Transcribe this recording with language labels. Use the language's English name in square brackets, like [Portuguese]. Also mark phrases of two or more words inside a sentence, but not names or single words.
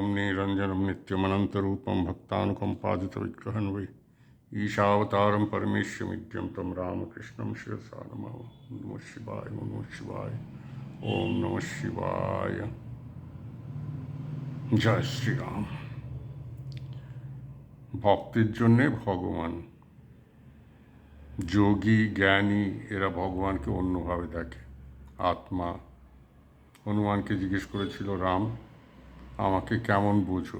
[Sanskrit] निरञ्जनं नित्यमनन्तरूपं भक्तानुकम्पादितविग्रहं वै ईशावतारं परमेश्वरमिद्यं तं रामकृष्णं शिरसा नमामि। नमः शिवाय, नमः शिवाय, ओम नमः शिवाय। [Bangla] জয় শ্রীরাম। ভক্তের জন্যে ভগবান, যোগী জ্ঞানী এরা ভগবানকে অন্যভাবে দেখে। আত্মা হনুমানকে জিজ্ঞেস করেছিল, রাম আমাকে কেমন বোঝো?